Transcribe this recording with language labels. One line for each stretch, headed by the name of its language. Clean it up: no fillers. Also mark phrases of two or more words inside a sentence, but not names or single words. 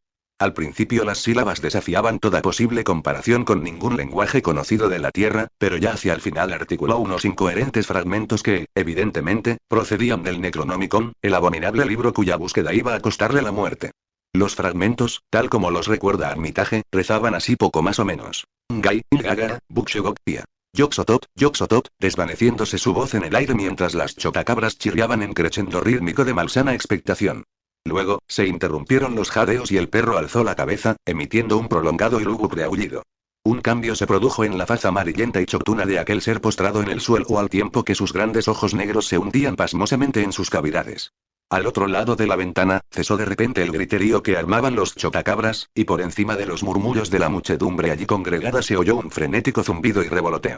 Spanish: Al principio las sílabas desafiaban toda posible comparación con ningún lenguaje conocido de la Tierra, pero ya hacia el final articuló unos incoherentes fragmentos que, evidentemente, procedían del Necronomicon, el abominable libro cuya búsqueda iba a costarle la muerte. Los fragmentos, tal como los recuerda Armitage, rezaban así poco más o menos. Gai, Gaga, Bukshogok, Pia. Yoxotot, desvaneciéndose su voz en el aire mientras las chotacabras chirriaban en crescendo rítmico de malsana expectación. Luego, se interrumpieron los jadeos y el perro alzó la cabeza, emitiendo un prolongado y lúgubre aullido. Un cambio se produjo en la faz amarillenta y choctuna de aquel ser postrado en el suelo al tiempo que sus grandes ojos negros se hundían pasmosamente en sus cavidades. Al otro lado de la ventana, cesó de repente el griterío que armaban los chotacabras, y por encima de los murmullos de la muchedumbre allí congregada se oyó un frenético zumbido y revoloteo.